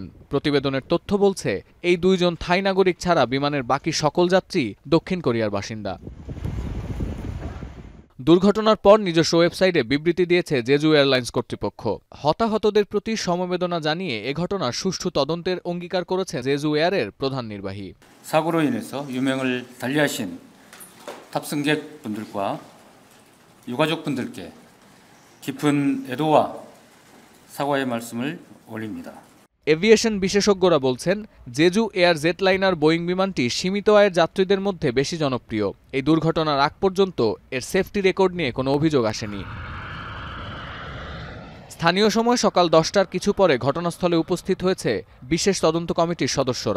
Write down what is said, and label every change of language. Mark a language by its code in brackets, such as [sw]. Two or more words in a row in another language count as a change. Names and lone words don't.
[bn] প্রতিবেদনের তথ্য বলছে, এই 2 জন থাই নাগরিক ছাড়া বিমানের বাকি সকল যাত্রী দক্ষিণ কোরিয়ার বাসিন্দা। দুর্ঘটনার পর নিজস্ব ওয়েবসাইটে বিবৃতি দিয়েছে জেজু এয়ারলাইন্স কর্তৃপক্ষ। হতাহতদের প্রতি সমবেদনা জানিয়ে এ ঘটনার সুষ্ঠু তদন্তের অঙ্গীকার করেছে জেজু এয়ারের প্রধান নির্বাহী। [ko] 사고로 인해서 유명을 달리하신 탑승객분들과 유가족분들께 깊은 애도와 사과의 말씀을 올립니다. [bn] এভিয়েশন বিশেষজ্ঞরা বলছেন, জেজু এয়ার জেটলাইনার বোয়িং বিমানটি সীমিত আয়ের যাত্রীদের মধ্যে বেশি জনপ্রিয়। এই দুর্ঘটনার আগ পর্যন্ত এর [en] safety record [bn] নিয়ে কোনো অভিযোগ আসেনি। স্থানীয় সময় সকাল 10টার কিছু পরে ঘটনাস্থলে উপস্থিত হয়েছে বিশেষ তদন্ত কমিটির সদস্যরা।